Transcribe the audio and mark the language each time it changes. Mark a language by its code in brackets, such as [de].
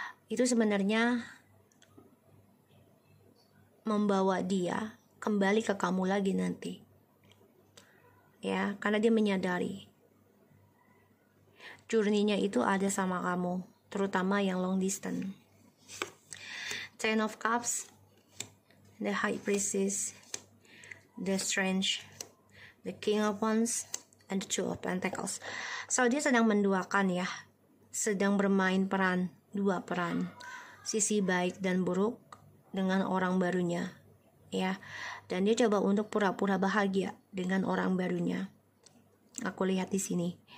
[id] Itu sebenarnya membawa dia kembali ke kamu lagi nanti, ya, karena dia menyadari journey-nya itu ada sama kamu, terutama yang long distance. [en] Ten of Cups, the High Priestess, the Strange, the King of Wands, and the Two of Pentacles. [id] So dia sedang menduakan ya, sedang bermain dua peran, sisi baik dan buruk dengan orang barunya, ya. Dan dia coba untuk pura-pura bahagia dengan orang barunya. Aku lihat di sini.